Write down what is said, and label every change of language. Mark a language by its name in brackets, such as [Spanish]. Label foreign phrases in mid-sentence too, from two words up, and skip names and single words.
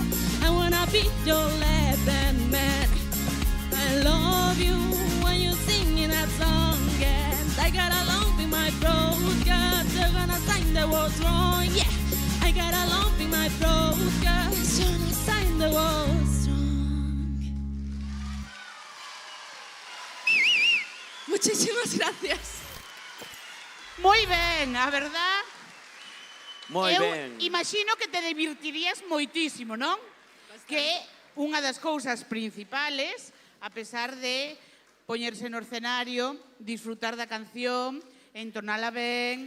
[English] I wanna be your left-hand man. I love you when you sing in that song, and I got a lump in my throat 'cause you're gonna sign the walls wrong. Yeah, I got a lump in my throat 'cause you're gonna sign the walls wrong. [Spanish] Muchísimas gracias. [Galician] Moi ben, a verdad? Moi Eu ben. imagino que te divertirías moitísimo, non? Que unha das cousas principales, a pesar de poñerse no escenario, disfrutar da canción, entonala ben,